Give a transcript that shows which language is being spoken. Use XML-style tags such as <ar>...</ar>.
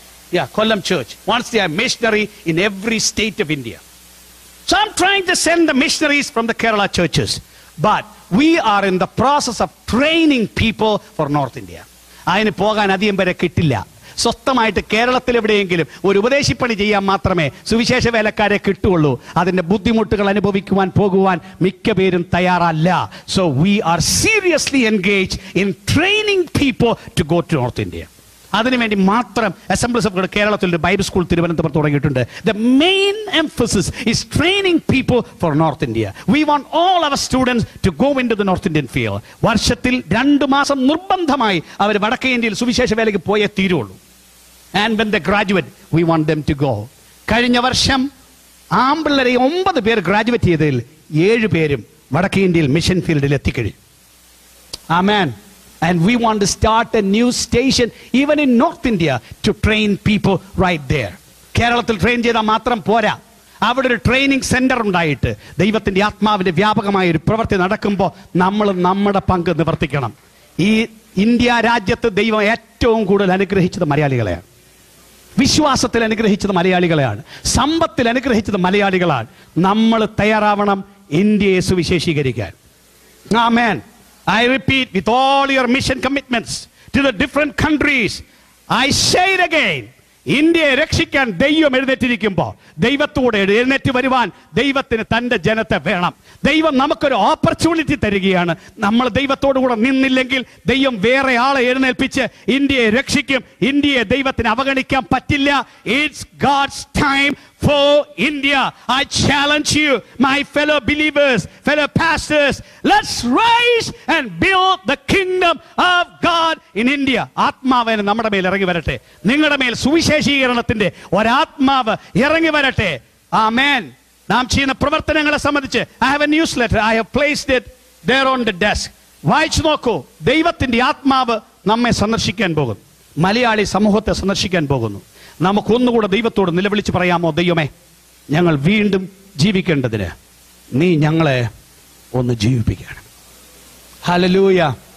<en>Yeah, Kollam church wants to have a missionary in every state of India. So I'm trying to send the missionaries from the Kerala churches. But we are in the process of training people for North India.</en> <ml>അതിന് പോകാൻ അധികം പേരെ കിട്ടില്ല. സ്വസ്ഥമായിട്ട് കേരളത്തിൽ എവിടെയെങ്കിലും ഒരു ഉപദേശിപ്പണി ചെയ്യാൻ മാത്രമേ സുവിശേഷ വേലക്കാരെ കിട്ടുള്ളൂ. അതിന്റെ ബുദ്ധിമുട്ടുകൾ അനുഭവിക്കുവാൻ പോകുവാൻ മിക്ക പേരും തയ്യാറല്ല.</ml> <en>So we are seriously engaged in training people to go to North India.</en> <ml>അതിനുവേണ്ടി മാത്രം അസംബ്ലീസ് ഓഫ് ഗോഡ് കേരളത്തിൽ ഒരു ബൈബിൾ സ്കൂൾ തിരുവനന്തപുരത്ത് തുടങ്ങിയിട്ടുണ്ട്.</ml> <en>The main emphasis is training people for North India. We want all our students to go into the North Indian field.</en> <ml>വർഷത്തിൽ 2 മാസം നിർബന്ധമായി അവർ വടക്കേ ഇന്ത്യയിൽ സുവിശേഷ വേലയ്ക്ക് പോയേ തീരുള്ളൂ.</ml> <en>And when they graduate, we want them to go.</en> <ml>കഴിഞ്ഞ വർഷം ആമ്പിള്ളേരെ 9 പേർ ഗ്രാജുവേറ്റ് ചെയ്തതിൽ 7 പേരും വടക്കേ ഇന്ത്യയിൽ മിഷൻ ഫീൽഡിൽ എത്തിക്കഴിഞ്ഞു.</ml> <en>Amen. And we want to start a new station even in North India to train people right there.</en> <ml>കേരളത്തിൽ ട്രെയിൻ ചെയ്താൽ മാത്രം പോരാ. അവിടെ ഒരു ട്രെയിനിങ് സെന്റർ ഉണ്ടായിട്ട് ദൈവത്തിന്റെ ആത്മാവിന്റെ വ്യാപകമായ ഒരു പ്രവൃത്തി നടക്കുമ്പോൾ നമ്മൾ നമ്മുടെ പങ്ക് നിവർത്തിക്കണം. ഈ ഇന്ത്യ രാജ്യത്ത് ദൈവം ഏറ്റവും കൂടുതൽ അനുഗ്രഹിച്ചത് മലയാളികളെയാണ്. വിശ്വാസത്തിൽ അനുഗ്രഹിച്ചത് മലയാളികളെയാണ്. സമ്പത്തിൽ അനുഗ്രഹിച്ചത് മലയാളികളാണ്. നമ്മൾ തയ്യാറാവണം ഇന്ത്യയെ സുവിശേഷീകരിക്കാൻ. ആമേൻ. I repeat, with all your mission commitments to the different countries, I say it again. ഇന്ത്യയെ രക്ഷിക്കാൻ ദൈവം എഴുന്നേറ്റിരിക്കുമ്പോൾ ദൈവത്തോടെ എഴുന്നേറ്റ് വരുവാൻ ദൈവത്തിന് തൻ്റെ ജനത്തെ വേണം. ദൈവം നമുക്കൊരു ഓപ്പർച്യൂണിറ്റി തരികയാണ്. നമ്മൾ ദൈവത്തോടു കൂടെ നിന്നില്ലെങ്കിൽ ദൈവം വേറെ ആളെ എഴുന്നേൽപ്പിച്ച് ഇന്ത്യയെ രക്ഷിക്കും. ഇന്ത്യയെ ദൈവത്തിന് അവഗണിക്കാൻ പറ്റില്ല.</ml> <en>It's God's time for India. I challenge you, my fellow believers, fellow pastors, let's rise and build the kingdom of God in India.</en> <ml>ആത്മാവിനെ നമ്മുടെ മേൽ ഇറങ്ങി വരട്ടെ. നിങ്ങളുടെ മേൽ സുവിശേഷീകരണത്തിന്റെ ഒരാത്മാവ് ഇറങ്ങി വരട്ടെ. ആമേൻ. നാം ചെയ്യുന്ന പ്രവർത്തനങ്ങളെ സംബന്ധിച്ച്</ml> <en>I have a newsletter. I have placed it there on the desk.</en> <ml>വായിച്ചു നോക്കൂ. ദൈവത്തിന്റെ ആത്മാവ് നമ്മെ സന്ദർശിക്കാൻ പോകുന്നു. മലയാളി സമൂഹത്തെ സന്ദർശിക്കാൻ പോകുന്നു. നമുക്കൊന്നുകൂടെ ദൈവത്തോട് നിലവിളിച്ച് പറയാമോ? ദൈവമേ, ഞങ്ങൾ വീണ്ടും ജീവിക്കേണ്ടതിന് നീ ഞങ്ങളെ ഒന്ന് ജീവിപ്പിക്കണം. ഹല്ലേലൂയ.</ml>